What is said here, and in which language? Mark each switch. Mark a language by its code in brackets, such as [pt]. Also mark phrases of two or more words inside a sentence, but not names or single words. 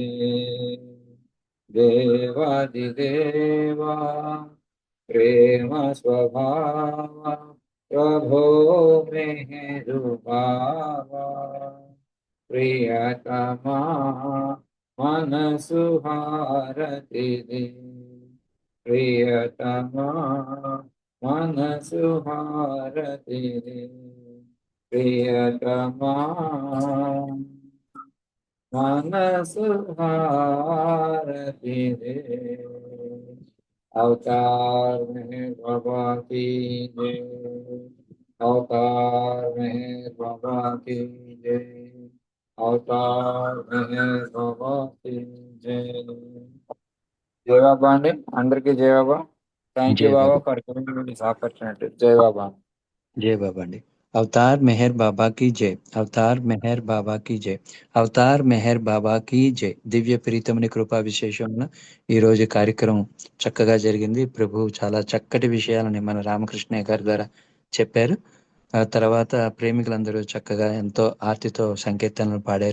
[te] దేవాదిదేవా ప్రేమ స్వభావ ప్రభో మెహరుభావా ప్రియతమా మనసు హారతి ప్రియతమా మనసు హారతి ప్రియతమా మనసు హారతి [hi] अवतार मेहर बाबा की जय अवतार मेहर बाबा की जय अवतार मेहर बाबा की जय जय बाबा [te] అండీ అందరికీ [hi] जय बाबा [en] thank you [hi] जय बाबा बाबा [en] for giving me this opportunity [hi] जय बाबा जय बाबा अंडी अवतार मेहर बाबा की जय [te] अवतार मेहर बाबा की जय అవతార్ మెహర్ బాబాకి జై దివ్య ప్రీతముని కృపా విశేషం ఈ రోజు కార్యక్రమం చక్కగా జరిగింది. ప్రభు చాలా చక్కటి విషయాలని మన రామకృష్ణయ్య గారి ద్వారా చెప్పారు. ఆ తర్వాత ప్రేమికులందరూ చక్కగా ఎంతో ఆర్తితో సంకీర్తనలు పాడారు.